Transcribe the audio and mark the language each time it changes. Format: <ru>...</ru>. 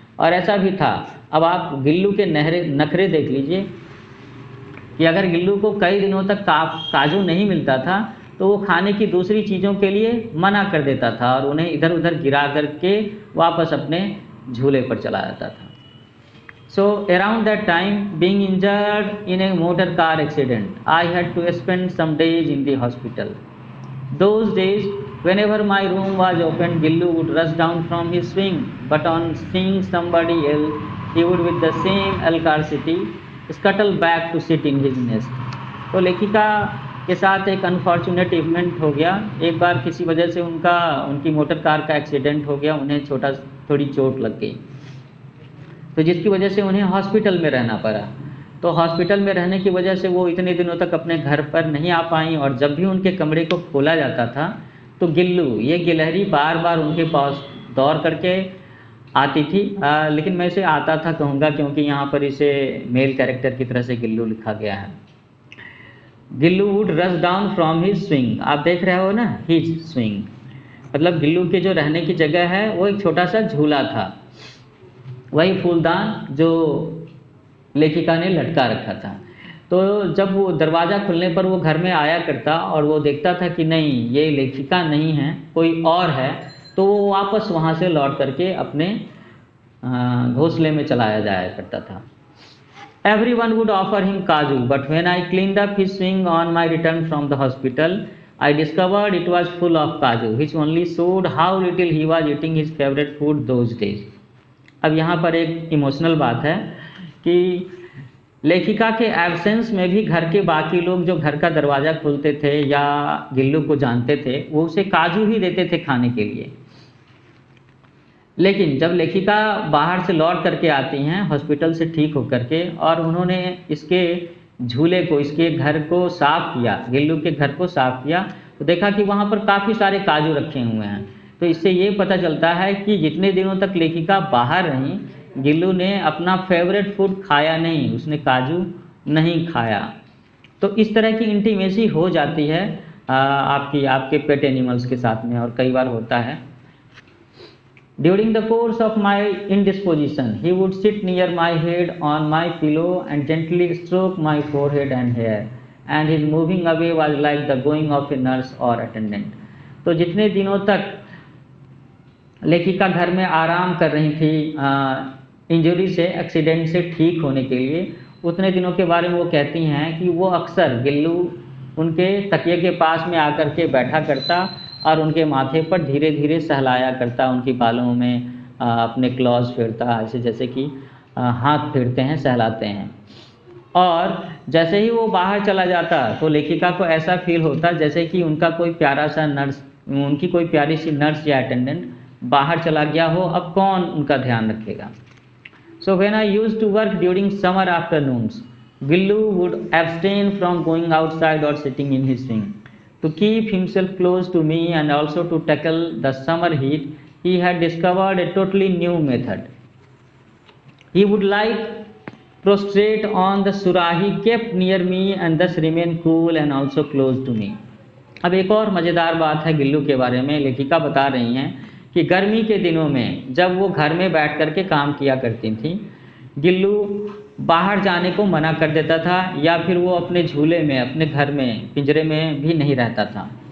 <hi>और ऐसा भी था, अब आप गिल्लू के नखरे देख लीजिए कि अगर गिल्लू को कई दिनों तक काजू नहीं मिलता था तो वो खाने की दूसरी चीज़ों के लिए मना कर देता था और उन्हें इधर उधर गिरा करके वापस अपने झूले पर चला जाता था।</hi> <en>So around that time, being injured in a motor car accident, I had to spend some days in the hospital. Those days, whenever my room was opened, Gillu would rush down from his swing, but on seeing somebody else, he would with the same alacrity scuttle back to sit in his nest.</en> <hi>तो लेखिका के साथ एक unfortunate event हो गया। एक बार किसी वजह से उनकी मोटर कार का एक्सीडेंट हो गया, उन्हें थोड़ी चोट लग गई, तो जिसकी वजह से उन्हें हॉस्पिटल में रहना पड़ा। तो हॉस्पिटल में रहने की वजह से वो इतने दिनों तक अपने घर पर नहीं आ पाई, और जब भी उनके कमरे को खोला जाता था तो गिल्लू, ये गिलहरी बार बार उनके पास दौड़ करके आती थी। लेकिन मैं इसे आता था कहूँगा, क्योंकि यहाँ पर इसे मेल कैरेक्टर की तरह से गिल्लू लिखा गया है।</hi> <en>Gillu would rush down from his swing,</en> <hi>आप देख रहे हो ना, हिज स्विंग मतलब गिल्लू के जो रहने की जगह है वो एक छोटा सा झूला था, वही फूलदान जो लेखिका ने लटका रखा था। तो जब वो दरवाज़ा खुलने पर वो घर में आया करता और वो देखता था कि नहीं ये लेखिका नहीं है, कोई और है, तो वो वापस वहाँ से लौट करके अपने घोंसले में चलाया जाया करता था।</hi> <en>Everyone would offer him kaju, but when I cleaned up his swing on my return from the hospital, I discovered it was full of kaju, which only showed how little he was eating his favorite food those days.</en> <hi>अब यहाँ पर एक emotional बात है कि लेखिका के absence में भी घर के बाकी लोग जो घर का दरवाज़ा खोलते थे या गिल्लू को जानते थे, वो उसे काजू ही देते थे खाने के लिए। लेकिन जब लेखिका बाहर से लौट करके आती हैं हॉस्पिटल से ठीक होकर के, और उन्होंने इसके झूले को, इसके घर को साफ़ किया, गिल्लू के घर को साफ़ किया, तो देखा कि वहाँ पर काफ़ी सारे काजू रखे हुए हैं। तो इससे ये पता चलता है कि जितने दिनों तक लेखिका बाहर रहीं, गिल्लू ने अपना फेवरेट फूड खाया नहीं, उसने काजू नहीं खाया। तो इस तरह की इंटीमेसी हो जाती है आपके पेट एनिमल्स के साथ में, और कई बार होता है।</hi> <en>During the course of my indisposition, he would sit near my head on my pillow and gently stroke my forehead and hair, and his moving away was like the going of a nurse or attendant.</en> <hi>तो जितने दिनों तक लेखिका घर में आराम कर रही थी इंजरी से, एक्सीडेंट से ठीक होने के लिए, उतने दिनों के बारे में वो कहती हैं कि वो अक्सर गिल्लू उनके तकिए के पास में आकर के बैठा करता और उनके माथे पर धीरे धीरे सहलाया करता, उनकी बालों में अपने क्लॉज फेरता, ऐसे जैसे कि हाथ फेरते हैं, सहलाते हैं। और जैसे ही वो बाहर चला जाता तो लेखिका को ऐसा फील होता जैसे कि उनका कोई प्यारा सा नर्स, उनकी कोई प्यारी सी नर्स या अटेंडेंट बाहर चला गया हो, अब कौन उनका ध्यान रखेगा।</hi> <en>So when I used to work during summer afternoons, Gillu would abstain from going outside और sitting in his swing to keep himself close to me and also to tackle the summer heat. He had discovered a totally new method. He would lie prostrate on the surahi kept near me and thus remain cool and also close to me.</en> <hi>अब एक और मज़ेदार बात है गिल्लू के बारे में। लेखिका बता रही हैं कि गर्मी के दिनों में जब वो घर में बैठ करके काम किया करती थी, गिल्लू बाहर जाने को मना कर देता था, या फिर वो अपने झूले में, अपने घर में, पिंजरे में भी नहीं रहता था।</hi>